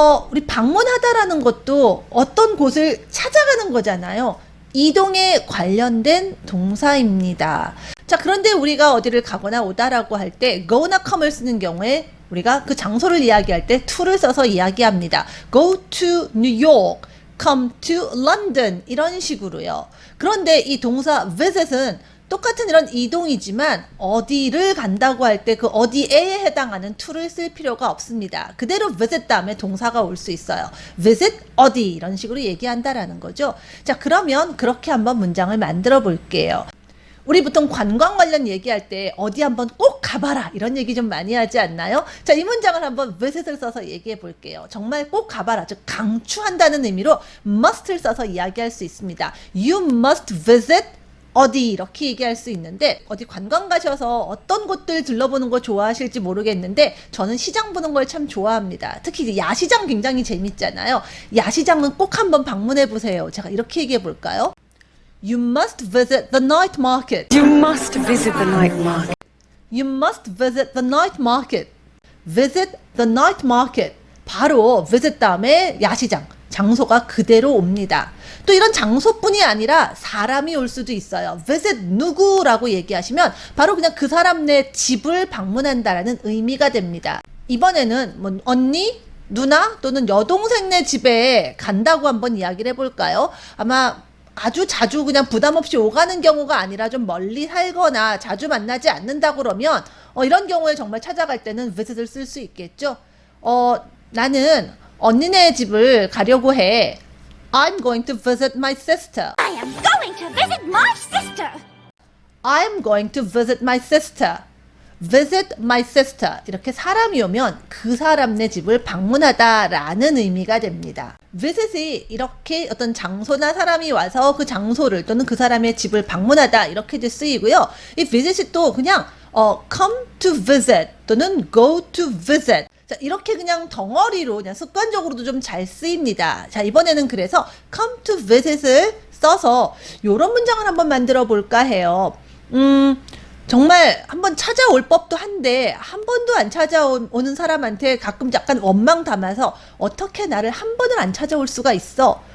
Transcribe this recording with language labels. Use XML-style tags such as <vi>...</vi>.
<ko>우리 방문하다라는 것도 어떤 곳을 찾아가는 거잖아요. 이동에 관련된 동사입니다. 자, 그런데 우리가 어디를 가거나 오다라고 할 때 go나 come을 쓰는 경우에 우리가 그 장소를 이야기할 때 to를 써서 이야기합니다.</ko> <en>Go to New York, come to London</en> <ko>이런 식으로요. 그런데 이 동사 visit은 똑같은 이런 이동이지만 어디를 간다고 할 때 그 어디에 해당하는 to를 쓸 필요가 없습니다. 그대로 visit 다음에 동사가 올 수 있어요. visit 어디 이런 식으로 얘기한다라는 거죠. 자, 그러면 그렇게 한번 문장을 만들어 볼게요. 우리 보통 관광 관련 얘기할 때 어디 한번 꼭 가봐라 이런 얘기 좀 많이 하지 않나요? 자, 이 문장을 한번 visit을 써서 얘기해 볼게요. 정말 꼭 가봐라, 즉 강추한다는 의미로 must를 써서 이야기할 수 있습니다.</ko> <en>You must visit</en> <ko>어디 이렇게 얘기할 수 있는데 어디 관광 가셔서 어떤 곳들 들러보는 거 좋아하실지 모르겠는데 저는 시장 보는 걸 참 좋아합니다. 특히 야시장 굉장히 재밌잖아요. 야시장은 꼭 한번 방문해 보세요. 제가 이렇게 얘기해 볼까요?</ko> <en>You must visit the night market. You must visit the night market. You must visit the night market. Visit the night market.</en> <ko>바로 visit 다음에 야시장. 장소가 그대로 옵니다. 또 이런 장소뿐이 아니라 사람이 올 수도 있어요. visit 누구라고 얘기하시면 바로 그냥 그 사람네 집을 방문한다라는 의미가 됩니다. 이번에는 뭐 언니, 누나 또는 여동생네 집에 간다고 한번 이야기를 해볼까요? 아마 아주 자주 그냥 부담 없이 오가는 경우가 아니라 좀 멀리 살거나 자주 만나지 않는다 그러면 이런 경우에 정말 찾아갈 때는 visit을 쓸 수 있겠죠. 나는 언니네 집을 가려고 해.</ko> <en>I'm going to visit my sister. I am going to visit my sister. I'm going to visit my sister. Visit my sister.</en> <ko>이렇게 사람이 오면 그 사람네 집을 방문하다라는 의미가 됩니다. visit이 이렇게 어떤 장소나 사람이 와서 그 장소를 또는 그 사람의 집을 방문하다 이렇게도 쓰이고요. 이 visit이 또 그냥</ko> <en>come to visit</en> <ko>또는</ko> <en>go to visit.</en> <ko>자, 이렇게 그냥 덩어리로 그냥 습관적으로도 좀 잘 쓰입니다. 자, 이번에는 그래서 come to visit을 써서 이런 문장을 한번 만들어 볼까 해요. 정말 한번 찾아올 법도 한데 한 번도 안 찾아오는 사람한테 가끔 약간 원망 담아서 어떻게 나를 한 번을 안 찾아올 수가 있어?</ko>